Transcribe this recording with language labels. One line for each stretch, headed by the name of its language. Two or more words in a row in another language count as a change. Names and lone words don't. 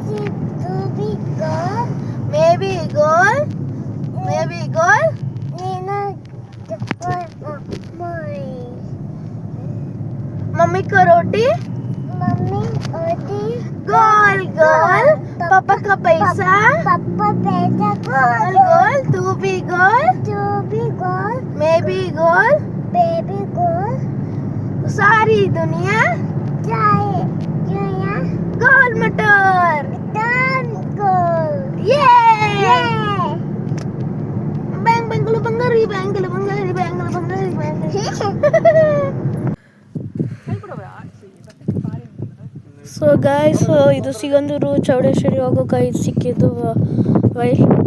English: maybe goal,
Hindi: मम्मी को रोटी, गोल पापा का पैसा, गोल तू भी गोल,
English: maybe goal,
Hindi: सारी दुनिया गोल मटर,
Kannada: ಬೆಂಗಳೂರು
English: so guys,
Kannada: ಇದು ಸಿಗಂದೂರು ಚೌಡೇಶ್ವರಿ ಹೋಗೋಕೆ ಇದು ಸಿಕ್ಕಿದ್ದು ವೈಲ್.